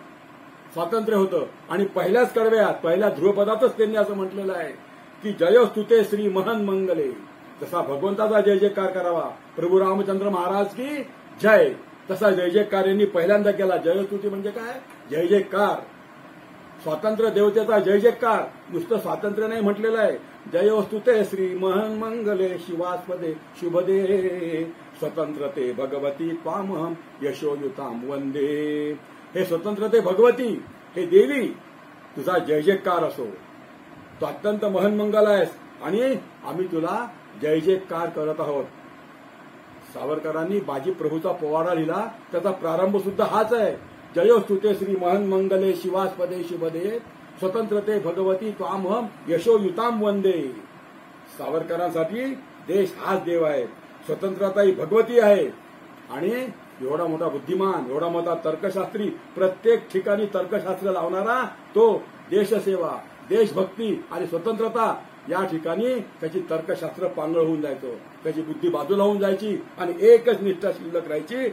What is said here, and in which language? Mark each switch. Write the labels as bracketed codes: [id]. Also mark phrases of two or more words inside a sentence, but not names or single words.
[mr] स्वातंत्र्य होतं आणि पहिल्याच कडव्यात, पहिल्या ध्रुवपदातच त्यांनी असं म्हटलेलं आहे की जयोस्तुते श्री महन मंगले. जसा भगवंताचा जय जयकार करावा, प्रभू रामचंद्र [hi] महाराज की जय, [mr] तसा जय जयकार यांनी पहिल्यांदा केला. जयस्तुती म्हणजे काय? जय जयकार. स्वातंत्र्य देवतेचा जय जयकार. नुसतं स्वातंत्र्य नाही म्हटलेलं आहे. जयोस्तुते श्री महन मंगले शिवास्पदे शुभदे स्वतंत्रते भगवती त्वामहं यशोयुताम वंदे. हे स्वतंत्रते भगवती, हे देवी, तुझा जय जयकार असो. तू अत्यंत महन मंगल आहेस आणि आम्ही तुला जय जयकार करत आहोत. सावरकरांनी बाजी प्रभूचा पोवाडा लिहिला, त्याचा प्रारंभ सुद्धा हाच आहे. जयोस्तुते श्री महन मंगले शिवास्पदे शुभदे स्वतंत्रते भगवती त्वामहं यशोयुताम वंदे. सावरकरांसाठी देश हाच देव आहे, स्वतंत्रता ही भगवती आहे. आणि एवढा मोठा बुद्धिमान, एवढा मोठा तर्कशास्त्री, प्रत्येक ठिकाणी तर्कशास्त्र लावणारा तो देशसेवा, देशभक्ती आणि स्वतंत्रता या ठिकाणी त्याची तर्कशास्त्र पांगळ होऊन जायचं, त्याची बुद्धी बाजूला होऊन जायची आणि एकच निष्ठा शिल्लक राहायची.